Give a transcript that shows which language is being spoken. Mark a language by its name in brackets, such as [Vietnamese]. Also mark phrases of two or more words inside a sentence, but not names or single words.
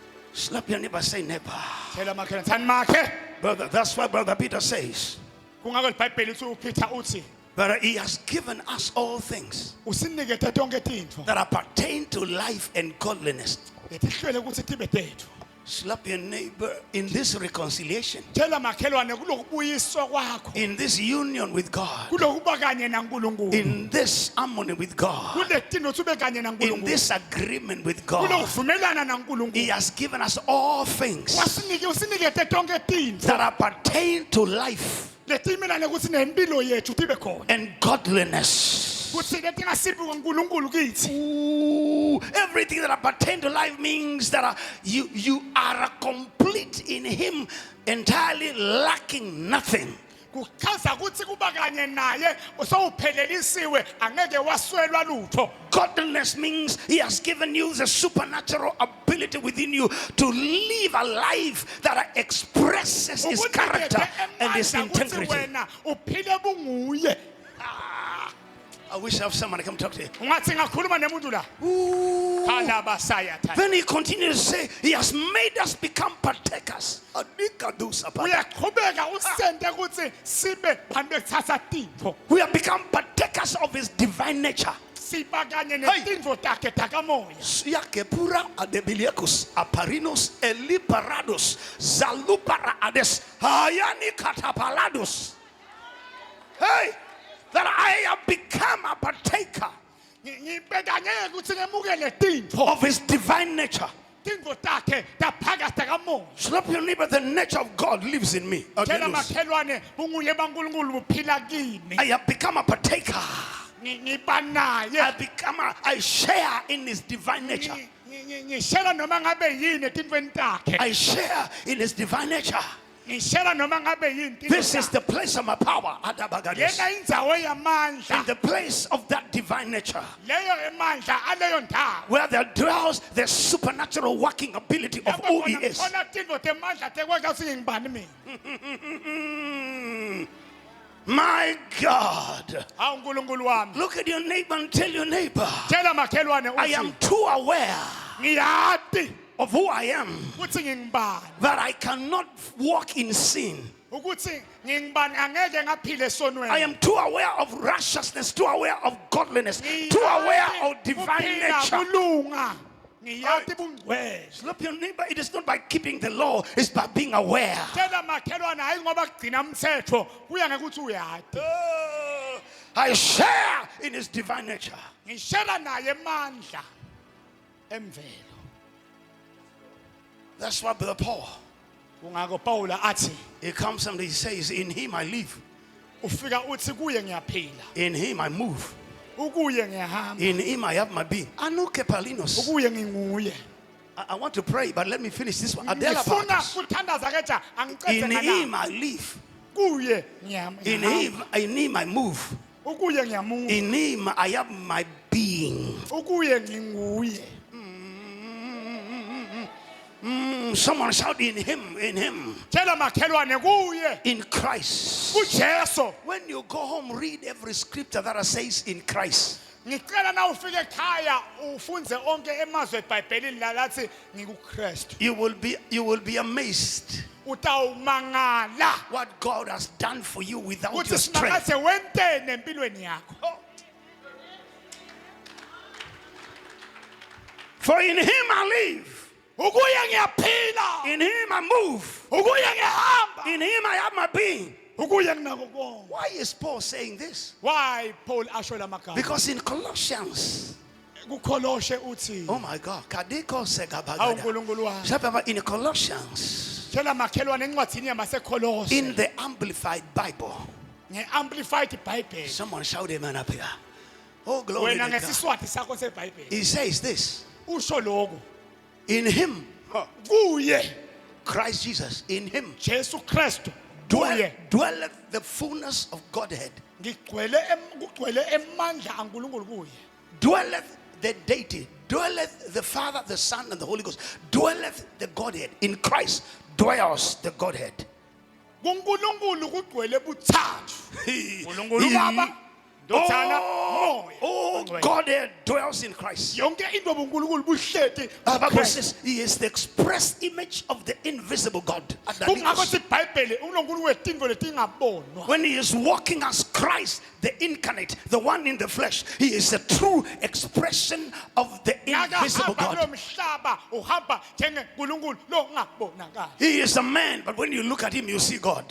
[English] Slap your neighbor, say neighbor. [Swati] tshela makhelwane thani makhe [English] Brother, that's why Brother Peter says, [Swati] kungako libhayibheli uthi uPeter uthi [English] but he has given us all things [Swati] usinikete tonke tintfo [English] that appertain to life and godliness. [Swati] letihlwele ukuthi tibe tethu. [English] Slap your neighbor in this reconciliation, [Swati] Tshela makhelwane kulokubuyiswa kwakho [English] in this union with God, [Swati] kulokuba kanye naNkulunkulu [English] in this harmony with God, [Swati] kuletintfo ube kanye [English] in [Swati] naNkulunkulu [English] this agreement with God. [Swati] kulokuvumelana [English] He [Swati] naNkulunkulu [English] has given us all things [Swati] usinikete tonke tintfo [English] that appertain to life [Swati] letimelane ukuthi nempilo yethu tibe khona [English] and godliness. [Swati] kuthi letingasiphi kwaNkulunkulu kithi. [English] Ooh, everything that appertain to life means that you are complete in Him, entirely lacking nothing. [Swati] Kuchaza ukuthi kuba kanye naye usawuphelelisiwe angeke waswelwa lutho. [English] Godliness means He has given you the supernatural ability within you to live a life that expresses His character and His integrity. [Swati] Wena uphile bunguye. [English] I wish I have someone to come talk to you. [Swati] Ungathi ngakhuluma nemuntu la. Ooh. Khala basaya thana. [English] Then he continues to say, He has made us become partakers. [Swati] Uyaqhubeka usente ukuthi sibe bantu bethatha tintfo. [English] We have become partakers of His divine nature. [Swati] Siba kanye netintfo takhe takamoya. Siakepura adebiliacus, aparinos, eliparados, zalupara ades, hayani katapalados. [English] Hey, that I have become a partaker [Swati] Ngibekanye ukuthi ngemukele tintfo. [English] of His divine nature. [Swati] Tintfo takhe taphakathi takamoya. [English] Slap your neighbor, the nature of God lives in me. [Swati] Tshela makhelwane bunguye baNkulunkulu buphila kimi. [English] I have become a partaker. [Swati] Ngiba naye. [English] I share in His divine nature. [Swati] Ngishela noma ngabe yini etintweni takhe. [English] I share in His divine nature. [Swati] Ngishela noma ngabe yini. [English] This is the place of my power. [Swati] Yena indzawo yamandla. [English] In the place of that divine nature, [Swati] Leyo emandla aleyo ndawo. [English] where there dwells the supernatural working ability of who He is. [Swati] Khona tintfo temandla tekwenza ukuthi ngibani mina. [English] My God. [Swati] Hawu uNkulunkulu wami. [English] Look at your neighbor and tell your neighbor, [Swati] Tshela makhelwane [English] I [Swati] uthi [English] am too aware [Swati] ngiyati [English] of who I am [Swati] ukuthi ngingibani. [English] that I cannot walk in sin. [Swati] Ukuthi ngingibani angeke ngaphile esonweni. [English] I am too aware of righteousness, too aware of godliness, too aware of divine nature. [Swati] Kulunga. Ngiyati bungcwele. [English] Slap your neighbor, it is not by keeping the law, it's by being aware. [Swati] Tshela makhelwane hayi ngoba kugcina umthetho kuya ngekuthi uyati. [English] I share in His divine nature. [Swati] Ngishela naye emandla emvelo. [English] That's why Brother Paul, [Swati] Kungako Paula athi [English] he comes and he says, in Him I live, [Swati] ufika uthi kuye ngiyaphila. [English] in Him I move, [Swati] Ukuye ngiyahamba. [English] in Him I have my being. Anuke Palinos. [Swati] Ukuye nginguye. [English] I want to pray, but let me finish this one. Adela [Swati] Ngifuna Partos. kuthandaza keja angiqede [English] In [Swati] ngala. [English] Him I live, [Swati] Kuye [English] in Him I move, [Swati] Ukuye ngiyamuva. [English] in Him I have my being. [Swati] Ukuye nginguye. [English] Someone shout, in Him, in Him, [Swati] Tshela makhelwane kuye. [English] in Christ. [Swati] KuJesu. [English] When you go home, read every scripture that says in Christ. [Swati] Ngicela na ufike ekhaya ufunze onke emazwe eBhayibhelini lalathi ngikuKristu. [English] You will be amazed [Swati] Utawumangala. [English] what God has done for you without [Swati] Uthi [English] your strength. [Swati] sinakaze wentene empilweni yakho. [English] For in Him I live, [Swati] Ukuye ngiyaphila. [English] in Him I move, [Swati] Ukuye ngiyahamba. [English] in Him I have my being. [Swati] Ukuye nginako konke. [English] Why is Paul saying this? [Swati] Why Paul asho lamagama? [English] Because in Colossians, [Swati] kuKoloshe uthi. [English] oh my God, Kadeko [Swati] Hawu Segabagada. uNkulunkulu wami. [English] Remember in Colossians, [Swati] Tshela makhelwane encwadini yamaseKolose. [English] in the Amplified Bible, [Swati] Nge-Amplified Bible. [English] someone shout amen up here. Oh, glory [Swati] Wena [English] to God. [Swati] ngesiswati sakho seBhayibheli. [English] He says this, [Swati] Usho lokho. [English] in Him, [Swati] Kuye [English] Christ Jesus, in Him [Swati] Jesu Kristu. Kuye [English] dwelleth the fullness of Godhead, [Swati] kugcwele emandla aNkulunkulu kuye. [English] dwelleth the deity, dwelleth the Father, the Son, and the Holy Ghost, dwelleth the Godhead. In Christ dwells the Godhead. [Swati] KuNkulunkulu kugcwele buthathu. [English] He, [Swati] uNkulunkulu Baba, Ndotsana Oh, moya. [English] Godhead dwells in Christ. [Swati] Yonke into buNkulunkulu buhleti [English] The Bible [Swati] kuKristu. [English] says he is the express image of the invisible God. [Swati] Kungakho sithi iBhayibheli uNkulunkulu wetinto letingabonwa. [English] When he is walking as Christ, the incarnate, the one in the flesh, he is a true expression of the invisible [Swati] Nakahamba [English] God. [Swati] kulo mhlaba uhamba njengeNkulunkulu lo ungabonakali. [English] He is a man, but when you look at him, you see God.